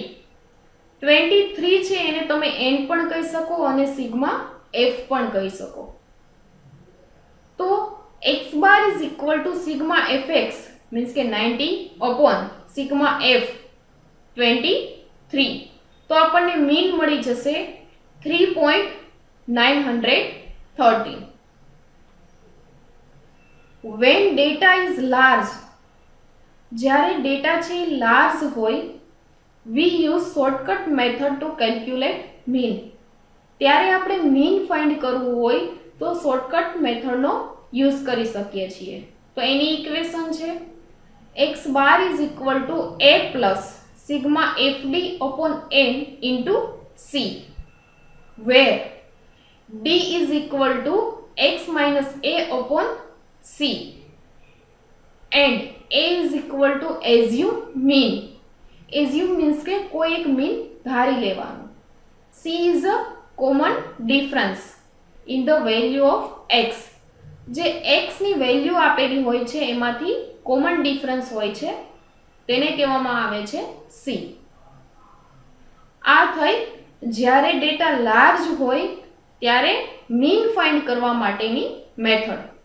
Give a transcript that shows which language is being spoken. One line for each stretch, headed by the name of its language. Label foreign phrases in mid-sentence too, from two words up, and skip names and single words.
Gujarati: 23 છે એને તમે n પણ કહી શકો અને સિગ્મા f પણ કહી શકો.
English: તો x bar is equal to sigma fx means કે 90 upon sigma f 23.
Gujarati: તો આપણને મીન મળી જશે 3.913.
English: when data is large,
Gujarati: જ્યારે ડેટા છે લાર્જ હોય,
English: we use shortcut method to calculate mean.
Gujarati: ત્યારે આપણે મીન ફાઇન્ડ કરવું હોય તો શોર્ટકટ મેથડનો યુઝ કરી શકીએ છીએ. તો એની ઇક્વેશન છે
English: x bar is equal to a plus sigma fd upon n into c, where d is equal to x minus a upon c and a is equal to assume mean. assume means
Gujarati: કે કોઈ એક મીન ધારી લેવાનું.
English: c is a common difference in the value of x.
Gujarati: જે x ની વેલ્યુ આપેલી હોય છે એમાંથી કોમન ડિફરન્સ હોય છે તેને કહેવામાં આવે છે c. આ થઈ જ્યારે ડેટા લાર્જ હોય ત્યારે મીન ફાઇન્ડ કરવા માટેની મેથડ.